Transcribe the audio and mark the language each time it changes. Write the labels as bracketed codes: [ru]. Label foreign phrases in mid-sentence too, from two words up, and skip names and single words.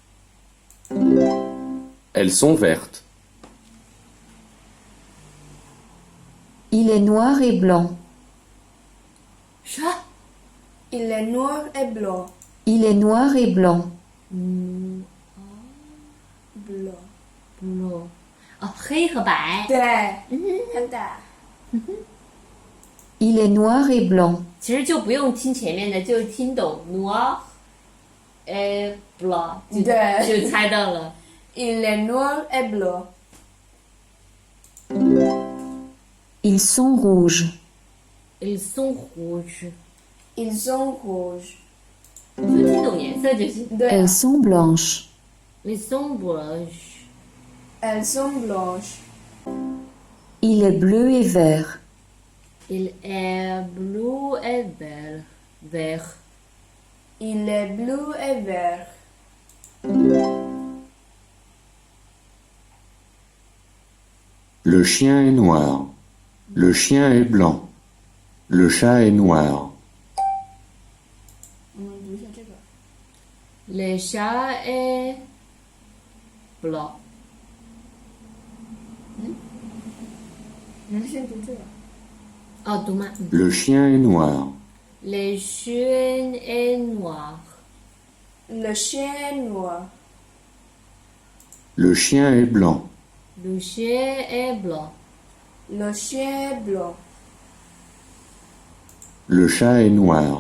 [fr] elles sont vertes. Il est noir et blanc. Chat. Il est noir et blanc. Il est noir et blanc. Blanc. Blanc. [zh] 哦，黑和白。对，很大。 [fr] Il est noir et blanc. [zh] 其实就不用听前面的，就听懂 [fr] noir et blanc， [zh] 就猜到了。 [fr] Il est noir et blanc. Ils sont rouges. Ils sont rouges， Ils sont rouges. [zh] 就听懂颜色就行。对啊 [fr] Elles sont blanches. Ils sont blanches。 Elles sont blanches. Il est bleu et vert. Il est bleu et vert. Il est bleu et vert. Le chien est noir. Le chien est blanc. Le chat est noir. [zh] 我们读一下这个。 [fr] Le chat est blanc. [zh] 你们先读这个。哦，读吗？ [fr] Le chien est noir. Le chien est noir. Le chien est noir. Le chien est blanc. Le chien est blanc. Le chien est blanc. Le chat est noir.